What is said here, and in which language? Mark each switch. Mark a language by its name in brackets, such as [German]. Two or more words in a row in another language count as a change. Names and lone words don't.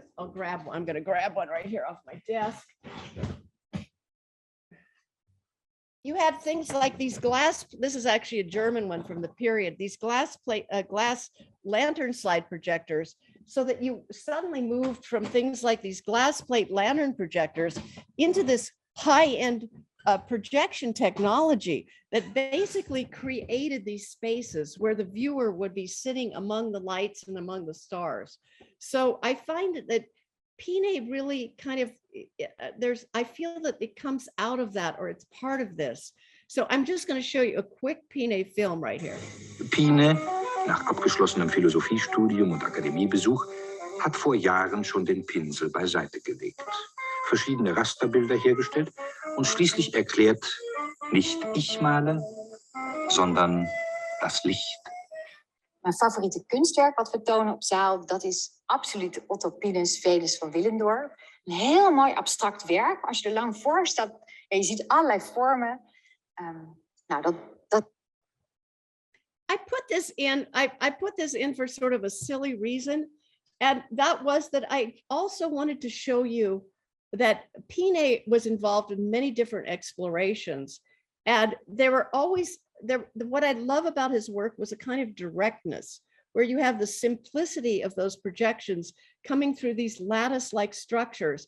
[English] I'm going to grab one right here off my desk. You had things like these this is actually a German one from the period, these glass lantern slide projectors, so that you suddenly moved from things like these glass plate lantern projectors into this high-end projection technology that basically created these spaces where the viewer would be sitting among the lights and among the stars. So I find that Peine really kind of, I feel that it comes out of that, or it's part of this. So I'm just going to show you a quick Peine film right here. [German] Peine, nach abgeschlossenem Philosophiestudium und Akademiebesuch, hat vor Jahren schon den Pinsel beiseite gelegt, verschiedene Rasterbilder hergestellt und schließlich erklärt, nicht ich male, sondern das Licht. [Dutch] Mijn favoriete kunstwerk wat we tonen op zaal, dat is absoluut Otto Peine's Venus van Willendorf. Een heel mooi abstract werk. Als je er lang voor staat en je ziet allerlei vormen. [English] I put this in for sort of a silly reason. And that was that I also wanted to show you that Peine was involved in many different explorations. And there were always, what I love about his work was a kind of directness, where you have the simplicity of those projections coming through these lattice-like structures.